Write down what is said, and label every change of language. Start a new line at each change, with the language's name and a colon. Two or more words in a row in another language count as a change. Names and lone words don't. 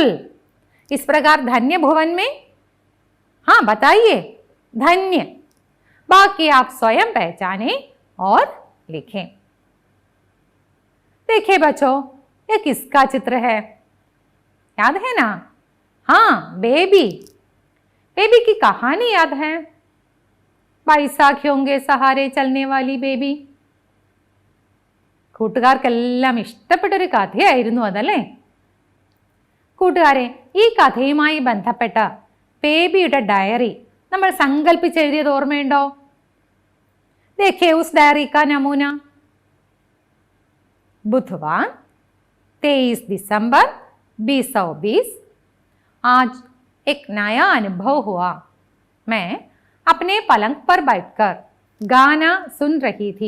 Hindi: इस प्रकार धन्य भुवन में, हाँ बताइए, धन्य। बाकी आप स्वयं पहचानें और लिखें। देखिए बच्चों, ये किसका चित्र है, याद है ना? हाँ, बेबी। बेबी की कहानी याद है? बैसाखियों के सहारे चलने वाली बेबी.
Malayalam: കൂട്ടുകാർക്കെല്ലാം ഇഷ്ടപ്പെട്ടൊരു കഥയായിരുന്നു അതല്ലേ? കൂട്ടുകാരെ, ഈ കഥയുമായി ബന്ധപ്പെട്ട ബേബിയുടെ ഡയറി നമ്മൾ സങ്കല്പിച്ചെഴുതിയത് ഓർമ്മയുണ്ടോ?
Hindi: देखिए उस डायरी का नमूना। बुधवार 23 दिसंबर 2020। आज एक नया अनुभव हुआ। मैं अपने पलंग पर बैठकर गाना सुन रही थी।